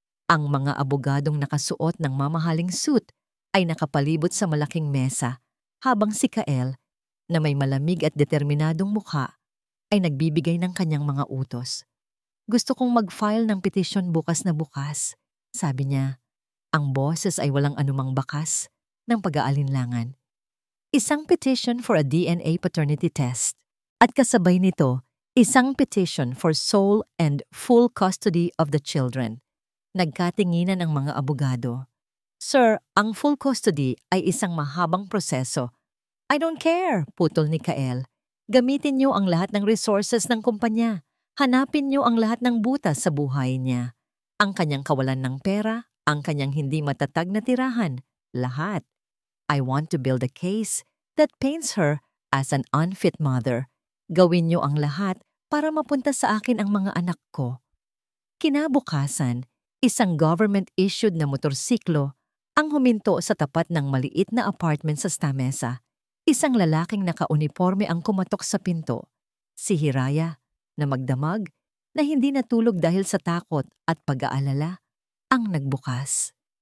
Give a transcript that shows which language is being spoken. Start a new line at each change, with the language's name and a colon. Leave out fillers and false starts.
Filipino: Ang mga abogadong nakasuot ng mamahaling suit ay nakapalibot sa malaking mesa, habang si Kael, na may malamig at determinadong mukha, ay nagbibigay ng kanyang mga utos. Gusto kong mag-file ng petition bukas na bukas, sabi niya. Ang boses ay walang anumang bakas ng pag-aalinlangan.
English: Isang petition for a DNA paternity test,
Filipino: at kasabay nito, isang
English: petition for sole and full custody of the children.
Filipino: Nagkatinginan ang mga abogado. Sir, ang full custody ay isang mahabang proseso.
English: I don't care,
Filipino: putol ni
English: Kael.
Filipino: Gamitin niyo ang lahat ng resources ng kumpanya. Hanapin niyo ang lahat ng butas sa buhay niya. Ang kanyang kawalan ng pera, ang kanyang hindi matatag na tirahan, lahat.
English: I want to build a case that paints her as an unfit mother.
Filipino: Gawin niyo ang lahat para mapunta sa akin ang mga anak ko. Kinabukasan, isang government-issued na motorsiklo ang huminto sa tapat ng maliit na apartment sa Stamesa. Isang lalaking nakauniforme ang kumatok sa pinto. Si Hiraya, na magdamag, na hindi natulog dahil sa takot at pag-aalala, ang nagbukas.